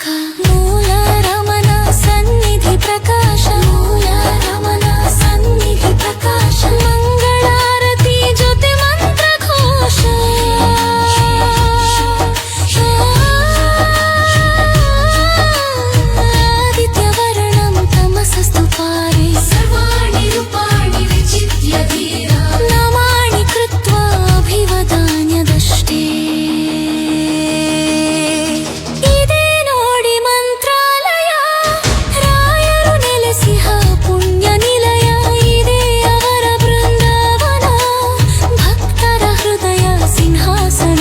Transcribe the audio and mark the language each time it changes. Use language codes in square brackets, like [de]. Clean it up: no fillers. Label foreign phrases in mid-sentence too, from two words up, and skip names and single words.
[kn] ಮೂಲ ರಮಣ ಸನ್ನಿಧಿ ಪ್ರಕಾಶ, ಮೂಲ ರಮಣ ಸನ್ನಿಧಿ ಪ್ರಕಾಶ. ಮಂಗಳಾರತಿ ಜೊತೆ ಮಂತ್ರಘೋಷ. [sa] ಆದಿತ್ಯವರ್ಣಂ ತಮಸಸ್ತು ಪಾರೆ, ಸರ್ವಾಣಿ ರೂಪಾಣಿ ವಿಚಿತ್ಯ ಧೀರ. ನಮಾಣಿ ಕೃತ್ವಾ ಅಭಿವದಾನ್ಯದಷ್ಟೇ. [kn] ಇದೇ ನೋಡಿ ಮಂತ್ರಾಲಯ, ರಾಯರು ನೆಲೆಸಿಹ ಪುಣ್ಯ ನಿಲಯ. ಇದೇ ಅವರ ಬೃಂದಾವನ, ಭಕ್ತರ ಹೃದಯ ಸಿಂಹಾಸನ.